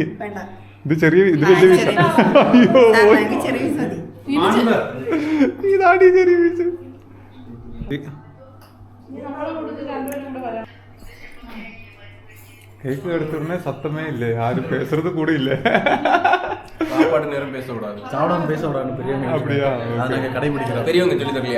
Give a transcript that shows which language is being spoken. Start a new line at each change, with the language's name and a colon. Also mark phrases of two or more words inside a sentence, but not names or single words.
Malayalam: ഇത് ചെറിയ, ഇത് വലിയ പീസ. അയ്യോ, ഇതാണ് ചെറിയ പീസ്. കേക്ക് എടുത്തിരുന്നേ സത്തമേ ഇല്ലേ, ആരും
Tamil: പേசுறது கூட
Malayalam: ഇല്ലേ.
Tamil: சாப்பாடு நேரம் பேசக்கூடாது, அப்படியா? பெரியவங்க சொல்லி தரலையா?